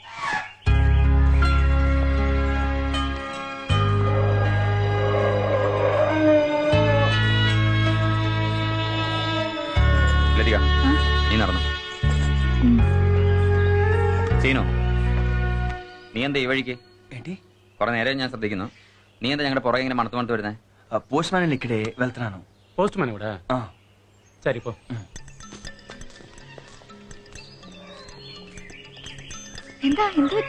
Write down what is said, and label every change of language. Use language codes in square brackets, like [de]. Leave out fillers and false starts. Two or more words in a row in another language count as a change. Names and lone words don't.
[ml] ലതിക നീ നടന്നു. സീനു നീ എന്താ ഈ വഴിക്ക്? [te] ఏంటి? [ml] കുറെ നേരം ഞാൻ ശ്രദ്ധിക്കുന്നു. നീ എന്താ ഞങ്ങളുടെ പുറകെ ഇങ്ങനെ മണത്ത് മണത്ത് വരുന്നേ? [te] పోస్ట్ మ్యాన్ ఇక్కడే వెళ్తున్నాను. పోస్ట్ మ్యాన్ కూడా సరిపో. [ml] എന്താ എന്ത് പറ്റി?